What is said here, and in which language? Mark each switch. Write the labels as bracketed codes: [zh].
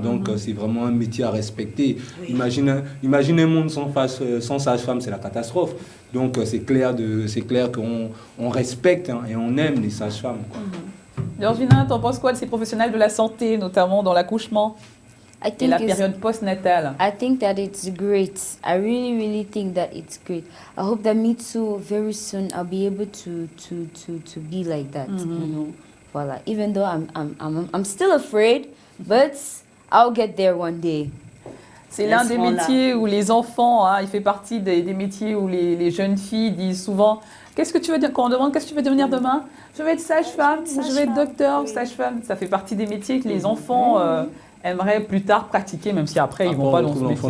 [fr] Donc c'est vraiment un métier à respecter. Oui. Imaginez un monde sans sage-femme, c'est la catastrophe. Donc c'est clair qu'on respecte et on aime les sages-femmes. Georgina, t'en penses quoi de ces professionnels de la santé, notamment dans l'accouchement et la période postnatale? [en] I think that it's great. I really think that it's great. I hope that me too, very soon, I'll be able to be like that. You know, voilà. Even though I'm still afraid, but I'll get there one day. [fr] C'est l'un des métiers où les enfants, il fait partie des métiers où les jeunes filles disent souvent qu'est-ce que tu veux dire quand on demande qu'est-ce que tu veux devenir demain? Je vais être sage-femme, je vais être docteur, sage-femme. Ça fait partie des métiers que les enfants aimeraient plus tard pratiquer, même si après ils ne vont pas dans ce métier.